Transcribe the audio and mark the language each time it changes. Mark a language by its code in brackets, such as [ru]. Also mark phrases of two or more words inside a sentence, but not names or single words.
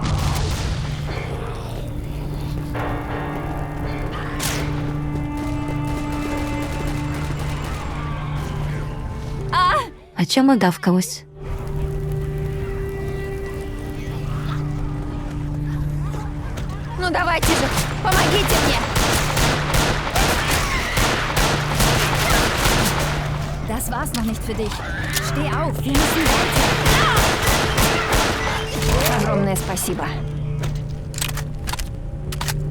[ru] О чем и гавкалось. Ну давайте же, помогите мне! [de] Das war's noch nicht für dich. Steh auf, wir müssen weiter. [ru] Огромное спасибо.